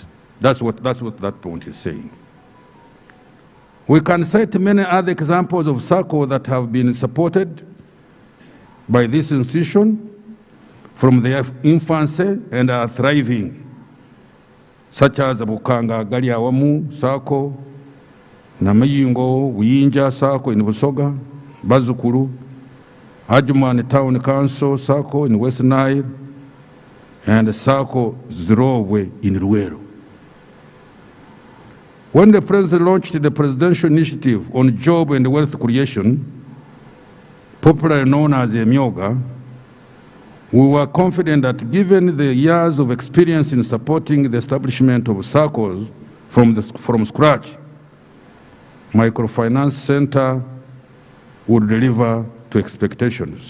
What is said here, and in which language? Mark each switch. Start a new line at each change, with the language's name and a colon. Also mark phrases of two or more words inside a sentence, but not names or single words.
English: That's what that point is saying. We can cite many other examples of SACCO that have been supported by this institution from their infancy and are thriving, such as Bukanga Galiawamu SACCO, Namayingo Uyinja SACCO in Busoga, Bazukuru, Adjumani Town Council SACCO in West Nile, and SACCO Zirowe in Ruero. When the President launched the Presidential Initiative on Job and Wealth Creation, popularly known as the MYOGA, we were confident that given the years of experience in supporting the establishment of circles from scratch, Microfinance Center would deliver to expectations.